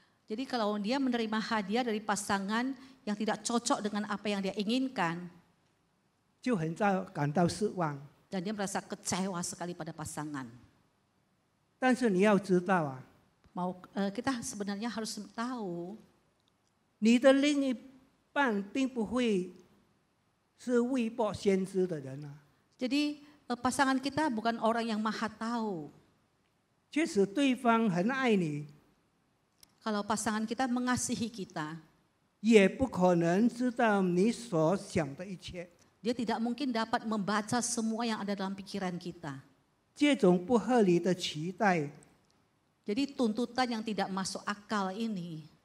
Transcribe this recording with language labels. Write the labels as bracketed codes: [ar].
[id] Jadi kalau dia menerima hadiah dari pasangan yang tidak cocok dengan apa yang dia inginkan, [zh] 就很感到失望。 [id] dan dia merasa kecewa sekali pada pasangan. [zh] 但是你要知道啊， [id] Kita sebenarnya harus tahu [zh] 你的另一半并不会是未卜先知的人啊。 [id] jadi pasangan kita bukan orang yang maha tahu. [zh] 即使对方很爱你， [id] Kalau pasangan kita mengasihi kita, [zh] 也不可能知道你所想的一切。 [id] dia tidak mungkin dapat membaca semua yang ada dalam pikiran kita. [zh] 这种不合理的期待， [id] Jadi tuntutan yang tidak masuk akal ini